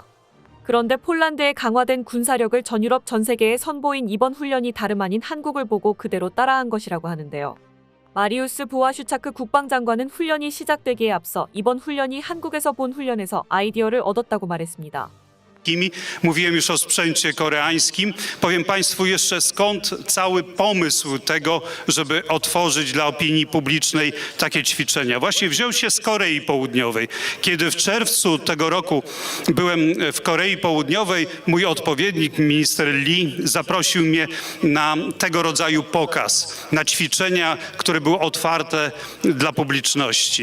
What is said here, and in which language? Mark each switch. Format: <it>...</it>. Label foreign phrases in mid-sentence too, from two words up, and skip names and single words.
<ko>그런데 폴란드의 강화된 군사력을 전 유럽 전 세계에 선보인 이번 훈련이 다름 아닌 한국을 보고 그대로 따라한 것이라고 ha는데요. 마리우스 부아슈차크 국방장관은 훈련이 시작되기에 앞서 이번 훈련이 한국에서 본 훈련에서 아이디어를 얻었다고 말했습니다.</ko> <pl>Mówiłem już o sprzęcie koreańskim. Powiem Państwu jeszcze skąd cały pomysł tego, żeby otworzyć dla opinii publicznej takie ćwiczenia. Właśnie wziął się z Korei Południowej. Kiedy w czerwcu tego roku byłem w Korei Południowej, mój odpowiednik, minister Lee, zaprosił mnie na tego rodzaju pokaz, na ćwiczenia, które były otwarte dla publiczności.</pl>